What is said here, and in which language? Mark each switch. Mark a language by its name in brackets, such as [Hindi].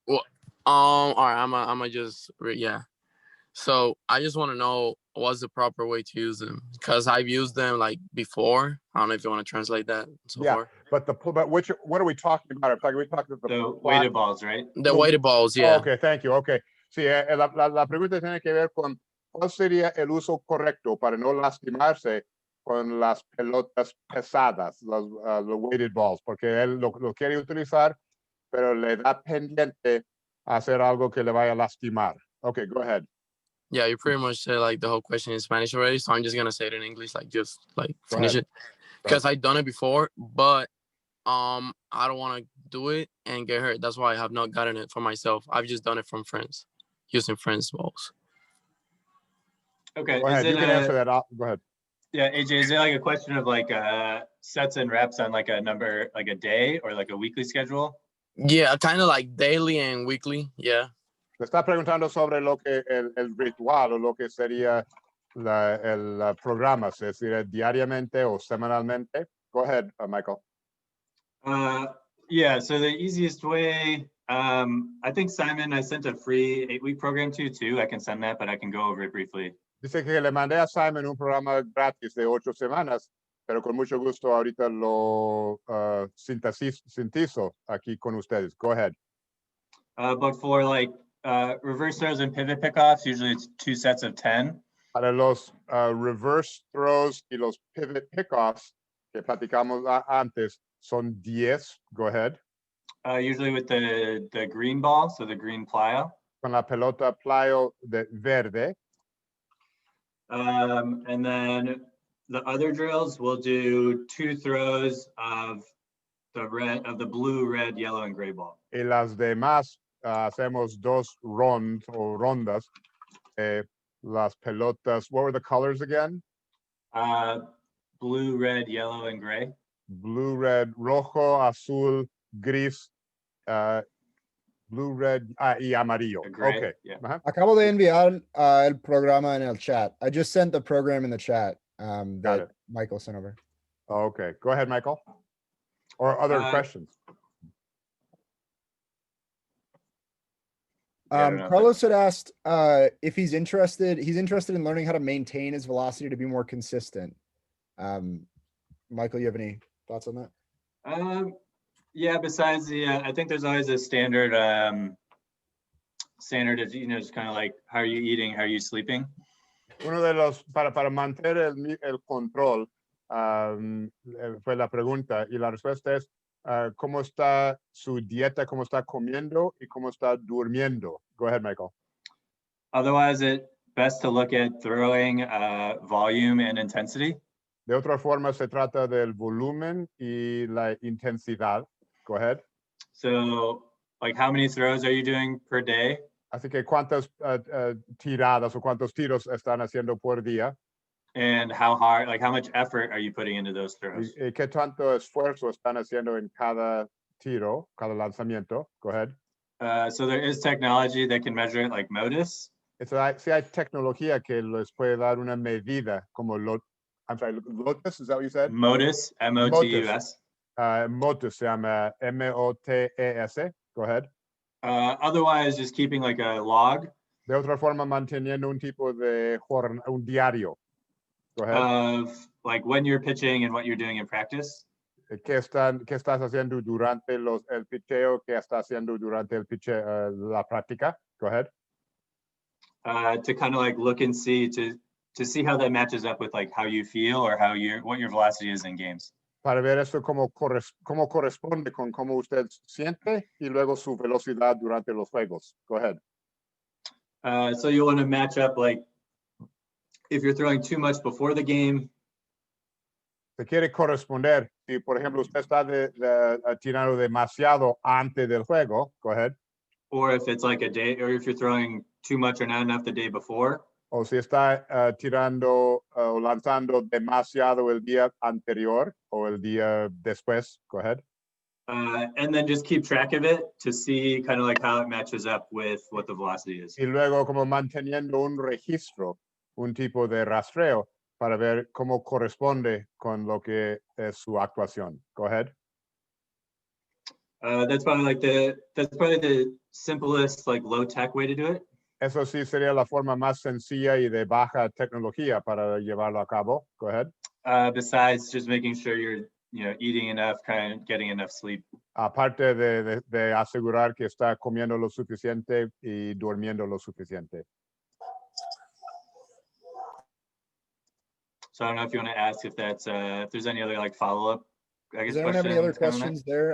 [English] Well, all right, I'm just yeah. So I just want to know what's the proper way to use them, because I've used them before. I don't know if you want to translate that. But what are we talking about? Are we talking about The weighted balls, right? The weighted balls, yeah. Oh, okay, thank you. Okay. [Spanish] Sí, la pregunta tiene que ver con cuál sería el uso correcto para no lastimarse con las pelotas pesadas, los weighted balls, porque él lo quiere utilizar, pero le da pendiente hacer algo que le vaya a lastimar. [English] Okay, go ahead. Yeah, you pretty much said the whole question in Spanish already, so I'm just gonna say it in English, finish it. because I've done it before, but I don't want to do it and get hurt. That's why I have not gotten it for myself. I've just done it from friends, using friends' balls. Okay. Go ahead. You can answer that. Go ahead. Yeah, AJ, is it like a question of like sets and reps on like a number, like a day or like a weekly schedule? Yeah, kind of like daily and weekly. Yeah. [Spanish] Le está preguntando sobre lo que el ritual o lo que sería el programa, es decir, diariamente o semanalmente. [English] Go ahead, Michael. Yeah, so the easiest way, I think Simon, I sent a free 8-week program to you too. I can send that, but I can go over it briefly. [Spanish] Dice que le mandé a Simon un programa gratis de 8 semanas, pero con mucho gusto ahorita lo sintetizo aquí con ustedes. [English] Go ahead. But for like reverse throws and pivot pickoffs, usually it's 2 sets of 10. [Spanish] Para los reverse throws y los pivot pickoffs que platicamos antes son 10. [English] Go ahead. Usually with the green ball, so the green plyo. [Spanish] Con la pelota plyo de verde. [English] And then the other drills, we'll do 2 throws of the blue, red, yellow, and gray ball. [Spanish] Y las demás hacemos 2 rondas. Las pelotas, [English] what were the colors again? Blue, red, yellow, and gray. Blue, red, [Spanish] rojo, azul, gris, [English] blue, red, [Spanish] y amarillo. Okay. [English] Yeah. [Spanish] Acabo de enviar el programa en el chat. [English] I just sent the program in the chat that Michael sent over. Okay. Go ahead, Michael. Or other questions? Carlos had asked if he's interested in learning how to maintain his velocity to be more consistent. Michael, you have any thoughts on that? Yeah, besides I think there's always a standard of, just kind of like, how are you eating, how are you sleeping? [Spanish] Uno de los, para mantener el control, fue la pregunta, y la respuesta es, ¿cómo está su dieta, cómo está comiendo y cómo está durmiendo? [English] Go ahead, Michael. Otherwise, it's best to look at throwing volume and intensity. [Spanish] De otra forma, se trata del volumen y la intensidad. [English] Go ahead. So, like, how many throws are you doing per day? [Spanish] Así que cuántas tiradas o cuántos tiros están haciendo por día. [English] And how hard, like, how much effort are you putting into those throws? [Spanish] Y qué tanto esfuerzo están haciendo en cada tiro, cada lanzamiento. [English] Go ahead. So there is technology that can measure it, like Modus. [Spanish] Sí hay tecnología que les puede dar una medida como [English] I'm sorry, Lotus, is that what you said? Modus, M-O-T-U-S. [Spanish] Motus se llama M-O-T-E-S. [English] Go ahead. Otherwise, just keeping like a log. [Spanish] De otra forma, manteniendo un tipo de un diario. [English] Go ahead. Of like when you're pitching and what you're doing in practice. [Spanish] ¿Qué estás haciendo durante el picheo? ¿Qué estás haciendo durante el picheo, la práctica? [English] Go ahead. To kind of like look and see to see how that matches up with like how you feel or what your velocity is in games. [Spanish] Para ver eso cómo corresponde con cómo usted siente y luego su velocidad durante los juegos. [English] Go ahead. So you want to match up, like if you're throwing too much before the game. [Spanish] Se quiere corresponder. Si por ejemplo usted está tirando demasiado antes del juego. [English] Go ahead. Or if it's like a day, or if you're throwing too much or not enough the day before. [Spanish] O si está tirando o lanzando demasiado el día anterior o el día después. [English] Go ahead. And then just keep track of it to see kind of like how it matches up with what the velocity is. [Spanish] Y luego como manteniendo un registro, un tipo de rastreo para ver cómo corresponde con lo que es su actuación. [English] Go ahead. That's probably the simplest, like low tech way to do it. [Spanish] Eso sí sería la forma más sencilla y de baja tecnología para llevarlo a cabo. [English] Go ahead. Besides just making sure you're, eating enough, kind of getting enough sleep. [Spanish] Aparte de asegurar que está comiendo lo suficiente y durmiendo lo suficiente. [English] So I don't know if you want to ask if that's if there's any other like follow-up. Does anyone have any other questions there?